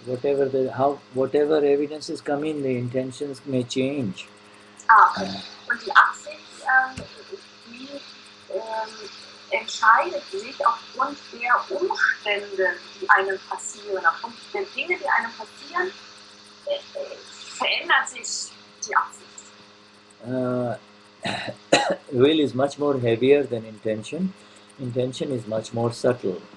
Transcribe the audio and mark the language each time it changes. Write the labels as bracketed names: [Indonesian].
[English] Whatever evidences come in, the intentions may change. Okay. [German] Und die Absicht, die entscheidet sich aufgrund der Umstände, die einem passieren, aufgrund der Dinge, die einem passieren, verändert sich die Absicht. [English] Will is much more heavier than intention. Intention is much more subtle.